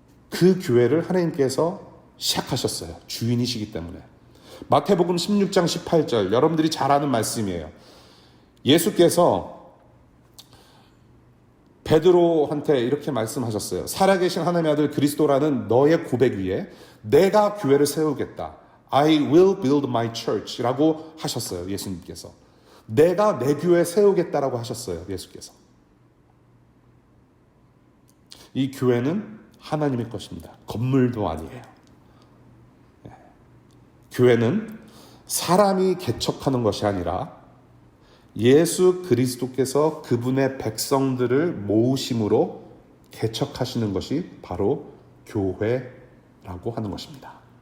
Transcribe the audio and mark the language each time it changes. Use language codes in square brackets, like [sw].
[ko] 그 교회를 하나님께서 시작하셨어요. 주인이시기 때문에. 마태복음 16장 18절 여러분들이 잘 아는 말씀이에요. 예수께서 베드로한테 이렇게 말씀하셨어요. 살아계신 하나님의 아들 그리스도라는 너의 고백 위에 내가 교회를 세우겠다. [en] I will build my church [ko] 라고 하셨어요. 예수님께서. 내가 내 교회 세우겠다라고 하셨어요. 예수께서. 이 교회는 하나님의 것입니다. 건물도 아니에요. 교회는 사람이 개척하는 것이 아니라 예수 그리스도께서 그분의 백성들을 모으심으로 개척하시는 것이 바로 교회라고 하는 것입니다.